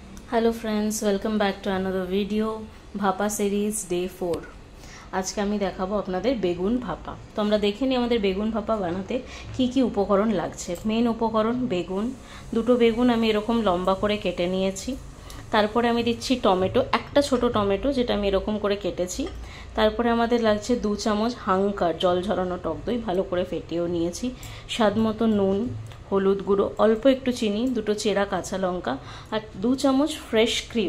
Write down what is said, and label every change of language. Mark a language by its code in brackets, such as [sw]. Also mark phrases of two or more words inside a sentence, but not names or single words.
[en] Hello friends, welcome back to another video भापा series day 4. [bn] আজকে আমি দেখাবো আপনাদের বেগুন ভাপা। तो আমরা দেখে নিই আমাদের বেগুন ভাপা বানাতে কী উপকরণ লাগছে। মেন উপকরণ বেগুন, দুটো বেগুন আমি এরকম লম্বা করে কেটে নিয়েছি। তারপরে আমি দিচ্ছি টমেটো, একটা ছোট টমেটো যেটা আমি এরকম করে কেটেছি। তারপরে আমাদের লাগছে 2 চামচ হাঙ্কার জল ঝরানো টক দই, ভালো করে ফেটিয়েও নিয়েছি। স্বাদ মতো নুন, হলুদ গুঁড়ো, অল্প একটু চিনি, দুটো চেরা কাঁচা লঙ্কা আর 2 চামচ ফ্রেশ ক্রিম।